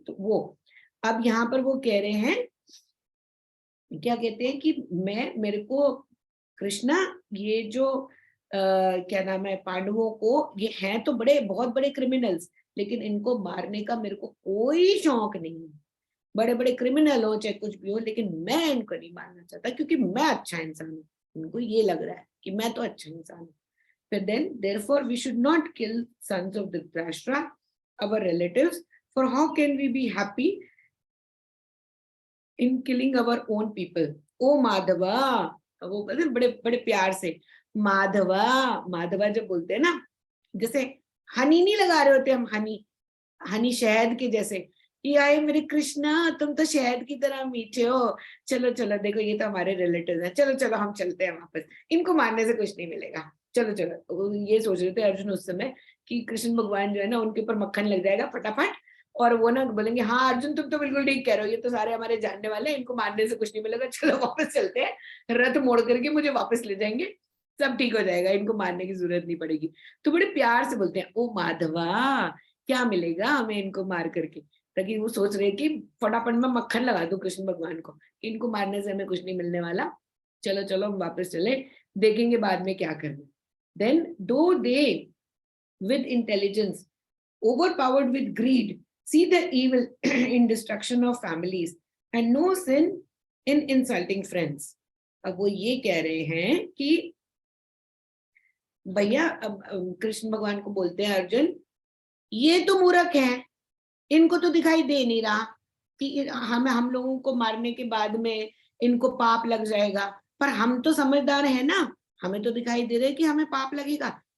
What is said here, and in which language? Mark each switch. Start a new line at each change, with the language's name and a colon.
Hindi: तो वो अब यहाँ पर वो कह रहे हैं, क्या कहते हैं कि मैं, मेरे को कृष्णा, ये जो क्या नाम है, पांडवों को, ये हैं तो बड़े, बहुत बड़े क्रिमिनल्स, लेकिन इनको मारने का मेरे को कोई शौक नहीं है। बड़े बड़े क्रिमिनल हो चाहे कुछ भी हो, लेकिन मैं इनको नहीं मारना चाहता, क्योंकि मैं अच्छा इंसान हूँ। उनको ये लग रहा है कि मैं तो अच्छा इंसान हूँ। फिर
English: Then therefore we should not kill sons of Dhritarashtra, our relatives, for how can we be happy in killing our own people?
Hindi: ओ माधवा, वो बोलते हैं बड़े बड़े प्यार से, माधवा। माधवा जब बोलते हैं ना, जैसे हनी नहीं लगा रहे होते हम, हनी, हनी शहद के जैसे, कि आए मेरे कृष्णा, तुम तो शहद की तरह मीठे हो, चलो चलो, देखो ये तो हमारे रिलेटिव हैं, चलो चलो हम चलते हैं वापस, इनको मारने से कुछ नहीं मिलेगा, चलो चलो। ये सोच रहे थे अर्जुन उस समय कि कृष्ण भगवान जो है ना, उनके ऊपर मक्खन लग जाएगा फटाफट, और वो ना बोलेंगे हाँ अर्जुन तुम तो बिल्कुल ठीक कह रहे हो, ये तो सारे हमारे जानने वाले हैं, इनको मारने से कुछ नहीं मिलेगा, चलो वापस चलते हैं, रथ मोड़ करके मुझे वापस ले जाएंगे, सब ठीक हो जाएगा, इनको मारने की जरूरत नहीं पड़ेगी। तो बड़े प्यार से बोलते हैं, ओ माधवा, क्या मिलेगा हमें इनको मार करके, ताकि वो सोच रहे कि फटाफट में मक्खन लगा दो कृष्ण भगवान को, इनको मारने से हमें कुछ नहीं मिलने वाला, चलो चलो हम वापस चले, देखेंगे बाद में क्या करना।
English: Then though they with intelligence overpowered with greed see the evil in destruction of families and no sin in insulting friends।
Hindi: अब वो ये कह रहे हैं कि भैया, अब कृष्ण भगवान को बोलते हैं अर्जुन, ये तो मूर्ख है, इनको तो दिखाई दे नहीं रहा कि हम लोगों को मारने के बाद में इनको पाप लग जाएगा, पर हम तो समझदार है ना, हमें तो दिखाई दे रहा है कि हमें पाप लगेगा।